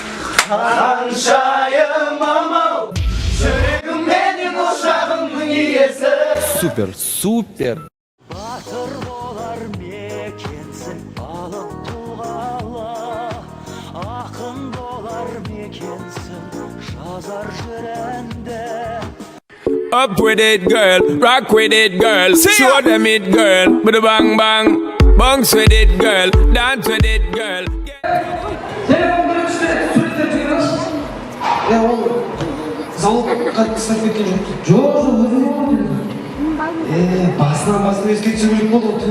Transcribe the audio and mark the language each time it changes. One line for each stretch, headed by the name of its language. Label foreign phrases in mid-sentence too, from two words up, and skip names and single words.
Kazakh: Қаншайым амал, жүрегім менің ошағымның иесі. Супер. Батыр болар мекенсің алып туғалы, ақын болар мекенсің жазар жүрәнді.
English: Up with it, girl. Rock with it, girl. Show them it, girl. With a bang bang. Bounce with it, girl. Dance with it, girl.
Kazakh: Залға қыстап кеткен жоқ. Жоқ, басынан өзге түсірілік болды.